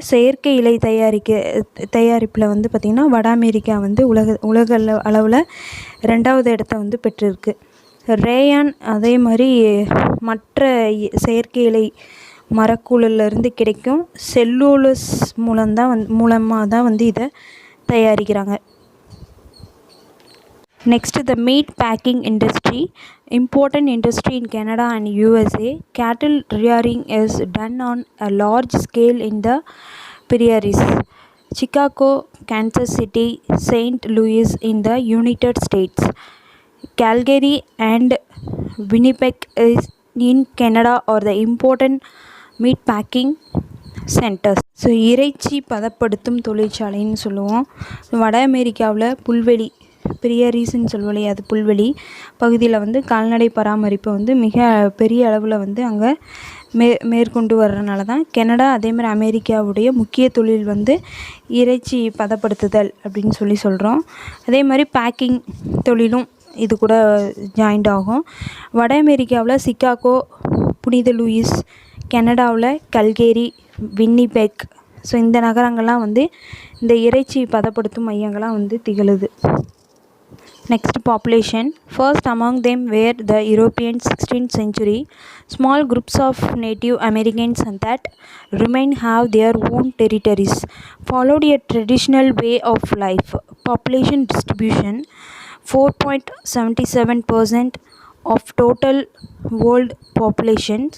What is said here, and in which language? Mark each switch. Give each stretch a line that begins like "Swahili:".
Tamil: செயற்கை இலை தயாரிப்பில் வந்து பார்த்திங்கன்னா வட அமெரிக்கா வந்து உலக அளவில் 2வது இடத்த வந்து பெற்றிருக்கு. ரேயான் அதே மாதிரி மற்ற செயற்கை இலை மரக்கூழிலிருந்து கிடைக்கும் செல்லூலோஸ் மூலமாக தான் வந்து இதை தயாரிக்கிறாங்க.
English: Next, the meat packing industry, important industry in Canada and USA. Cattle rearing is done on a large scale in the prairies. Chicago, Kansas City, St. Louis in the United States. Calgary and Winnipeg is in Canada are the important meat packing centers.
Tamil: So இறைச்சி பதப்படுத்தும் தொழிற்சாலைன்னு சொல்லுவோம். வட அமெரிக்காவில் புல்வெளி பிரியரிஸ்ன்னு சொல்லுவோம், அது புல்வெளி பகுதியில் வந்து கால்நடை பராமரிப்பை வந்து மிக பெரிய அளவில் வந்து அங்கே மேற்கொண்டு வர்றதுனால தான் கனடா அதேமாதிரி அமெரிக்காவுடைய முக்கிய தொழில் வந்து இறைச்சி பதப்படுத்துதல் அப்படின்னு சொல்கிறோம். அதே மாதிரி பேக்கிங் தொழிலும் இது கூட ஜாயிண்ட் ஆகும். வட அமெரிக்காவில் சிகாகோ, புனித லூயிஸ், கனடாவில் கல்கேரி, வின்னிபெக், ஸோ இந்த நகரங்கள்லாம் வந்து இந்த இறைச்சி பதப்படுத்தும் மையங்களாக வந்து திகழுது.
English: Next, population. First among them were the Europeans 16th century. Small groups of Native Americans that remain have their own territories, followed a traditional way of life. Population distribution: 4.77% of total world population.